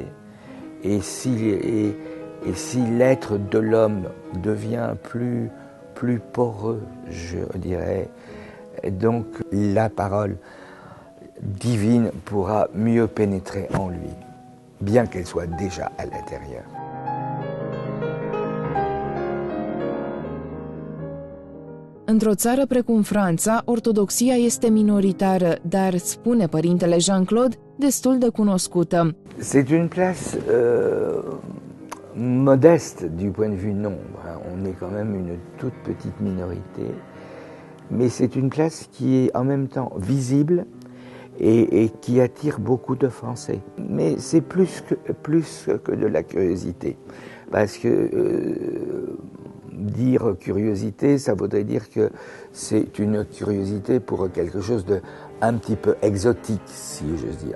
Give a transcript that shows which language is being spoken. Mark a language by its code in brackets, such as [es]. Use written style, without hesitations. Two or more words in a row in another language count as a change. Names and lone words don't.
[fr] Et si l'être de l'homme devient plus poreux, je dirais, donc la parole divine pourra mieux pénétrer en lui, bien qu'elle soit déjà à l'intérieur. [ro] Într-o țară precum Franța, ortodoxia este minoritară, dar, spune părintele Jean-Claude, destul de cunoscută. [fr] C'est une place modeste du point de vue nombre. On est quand même une toute petite minorité, mais c'est une place qui est en même temps visible et qui attire beaucoup de Français. Mais c'est plus que de la curiosité, parce que dire curiosité, ça voudrait dire que c'est une curiosité pour quelque chose de un petit peu exotique, si j'ose dire.